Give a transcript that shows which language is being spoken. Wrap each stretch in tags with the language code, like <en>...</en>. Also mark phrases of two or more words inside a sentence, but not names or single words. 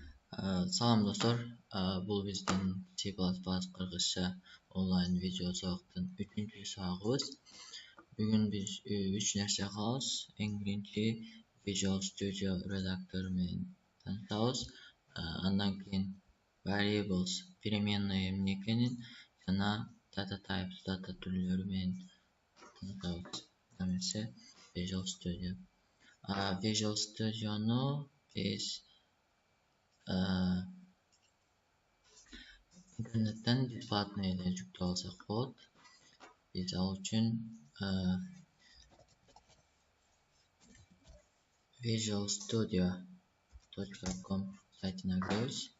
<ky>Салам достор, бул биздин C++ кыргызча онлайн видео сабактын 3-чү сабагыбыз. Бүгүн биз 3 нерсе кылабыз. Эң биринчи Visual Studio редактору менен таанышабыз. Андан кийин variables переменный эмне экенин жана</ky> <en>data types</en> <ky>data түрлөрү менен таанышабыз. Эмесе Visual Studio. Visual Studio'ну биз интернеттен бесплатно эле жүктөп алсак болот. Биз ал үчүн visualstudio.com сайтына киребиз.</ky>